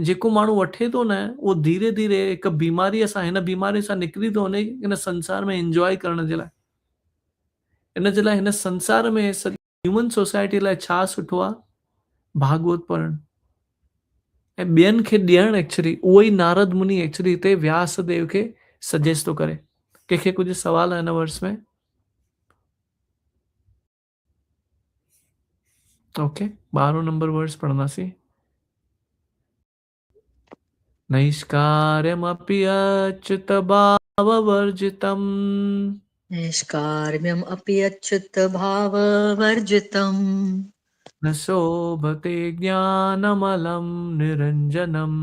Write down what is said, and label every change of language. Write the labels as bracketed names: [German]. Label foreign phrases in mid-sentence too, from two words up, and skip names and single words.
[Sindhi] जेको माण्हू वठे थो न, उहो धीरे धीरे हिकु बीमारीअ सां, हिन बीमारी सां निकिरी थो वञे हिन संसार में इंजॉय करण जे लाइ। इन जे लाइ हिन संसार में [English] human society [Sindhi] लाइ छा सुठो आहे, भागवत पढ़णु ऐं ॿियनि खे ॾियणु। एक्चुअली उहो ई नारद मुनि एक्चुअली हिते व्यास देव खे सजेस्ट थो करे। कंहिंखे कुझु सवाल आहे हिन वर्स में? ओके, 12 [English] number verse [Sindhi] पढ़ंदासीं। [Sanskrit] नैष्कार्यमपि अच्युत भाववर्जितम् निष्कार्म्यम् अपि अच्युत भाववर्जितम् न शोभते ज्ञानमलं निरञ्जनम्